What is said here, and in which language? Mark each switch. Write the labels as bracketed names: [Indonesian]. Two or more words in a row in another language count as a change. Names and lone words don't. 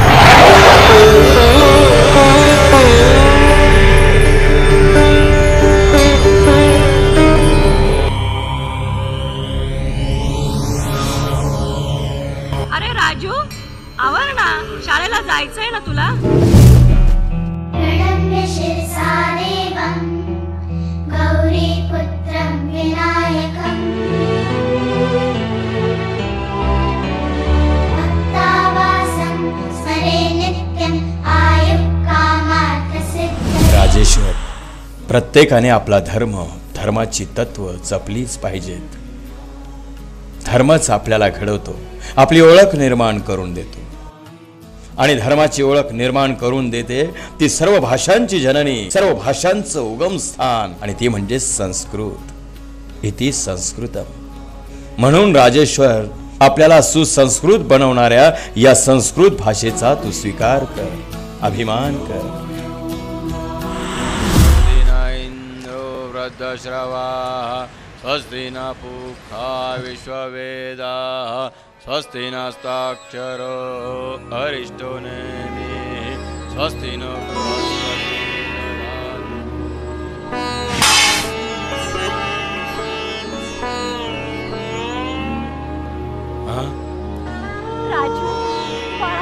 [Marathi] अरे राजू आवर ना, शाळेला जायचंय ना तुला. [Sanskrit] गौरी पुत्रं विनायकं भक्तावासं स्मरे नित्यं आयुक्कामार्थसिद्धये. [Marathi] राजेश्वर, प्रत्येकाने आपला धर्म, धर्माची तत्व जपलीच पाहिजेत. धर्मच आपल्याला घडवतो, आपली ओळख निर्माण करून देतो. आणि धर्माची ओळख निर्माण करून देते ती सर्व भाषांची जननी, सर्व भाषांचं उगमस्थान, आणि ती म्हणजे संस्कृत. [Sanskrit] इति संस्कृतम. [Marathi] म्हणून राजेश्वर, आपल्याला सुसंस्कृत बनवणाऱ्या या संस्कृत भाषेचा तू स्वीकार कर, अभिमान कर. [Sanskrit] स्वस्ति न पूषा विश्ववेदाः स्वस्ति नस्ताक्षरो अरिष्टो नेमिः स्वस्ति नो [Marathi] राजू बाळा.